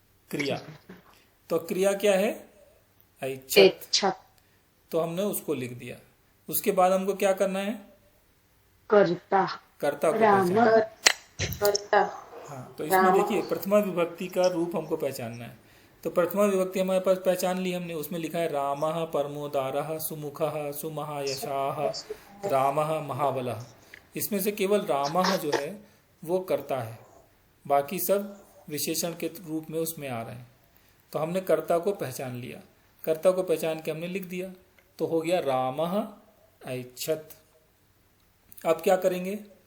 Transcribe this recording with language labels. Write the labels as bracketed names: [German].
[Hindi] क्रिया। तो क्रिया क्या है? ऐच्छत। तो हमने उसको लिख दिया। उसके बाद हमको क्या करना है? कर्ता को पहचानना। हाँ, तो इसमें देखिए प्रथमा विभक्ति का रूप हमको पहचानना है। तो प्रथमा विभक्ति हमारे पास पहचान ली हमने। उसमें लिखा है [Sanskrit] रामः परमोदारः सुमुखः सुमहायशाः रामः महाबलः। [Hindi] इसमें से केवल रामः जो है वो कर्ता है, बाकी सब विशेषण के रूप में उसमें आ रहे हैं। तो हमने कर्ता को पहचान लिया। कर्ता को पहचान के हमने लिख दिया। तो हो गया [Sanskrit] रामः ऐच्छत। [Hindi] अब क्या करेंगे?